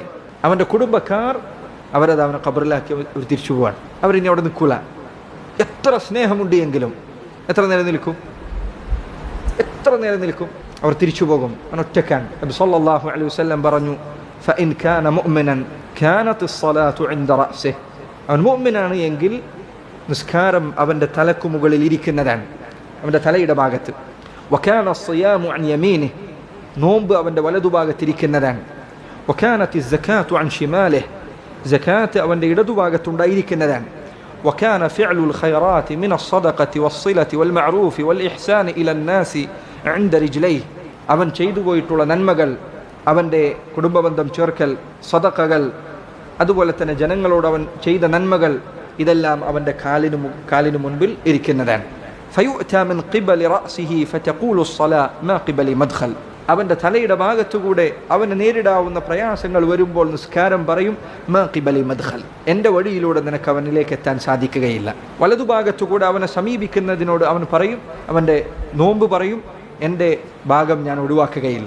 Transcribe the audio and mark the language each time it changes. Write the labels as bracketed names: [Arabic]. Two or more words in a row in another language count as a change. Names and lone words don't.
[Malayalam] അവൻ്റെ കുടുംബക്കാർ അവരത് അവനെ ഖബറിലാക്കി അവർ തിരിച്ചു പോവാണ്. അവരിനി അവിടെ നിൽക്കൂല. എത്ര സ്നേഹമുണ്ട് എങ്കിലും എത്ര നേരം നിൽക്കും? അവർ തിരിച്ചു പോകും. അവൻ ഒറ്റക്കാണ്. [Arabic] النبي صلى الله عليه وسلم പറഞ്ഞു, فإن كان مؤمنا كانت الصلاة عند رأسه. [Malayalam] അവൻ മുഅ്മിനാണ് എങ്കിൽ നിസ്കാരം അവൻ്റെ തലക്കു മുകളിൽ ഇരിക്കുന്നതാണ്, അവൻ്റെ തലയുടെ ഭാഗത്ത്. [Arabic] വകാന الصيام عن يمينه. [Malayalam] നോമ്പ് അവൻ്റെ വലതുഭാഗത്തിരിക്കുന്നതാണ്. [Arabic] വകാനത്ത് الزكاة عن شماله. [Malayalam] സകാത്ത് അവൻ്റെ ഇടതുഭാഗത്തുണ്ടായിരിക്കുന്നതാണ്. [Arabic] وكان فعل الخيرات من الصدقة والصلة والمعروف والإحسان إلى الناس عند رجليه. [Malayalam] അവൻ ചെയ്തു പോയിട്ടുള്ള നന്മകൾ, അവൻ്റെ കുടുംബബന്ധം ചേർക്കൽ, സദഖകൾ, അതുപോലെ തന്നെ ജനങ്ങളോട് അവൻ ചെയ്ത നന്മകൾ, ഇതെല്ലാം അവൻ്റെ കാലിനു മുൻപിൽ ഇരിക്കുന്നതാണ്. [Arabic] فيؤتى من قبل رأسه فتقول الصلاة ما قبل مدخل. [Malayalam] അവൻ്റെ തലയുടെ ഭാഗത്തുകൂടെ അവന് നേരിടാവുന്ന പ്രയാസങ്ങൾ വരുമ്പോൾ നിസ്കാരം പറയും, [Arabic] ما قبلي مدخل, [Malayalam] എൻ്റെ വഴിയിലൂടെ നിനക്ക് അവനിലേക്ക് എത്താൻ സാധിക്കുകയില്ല. വലതുഭാഗത്തുകൂടെ അവനെ സമീപിക്കുന്നതിനോട് അവൻ പറയും, അവൻ്റെ നോമ്പ് പറയും, എൻ്റെ ഭാഗം ഞാൻ ഒഴിവാക്കുകയില്ല.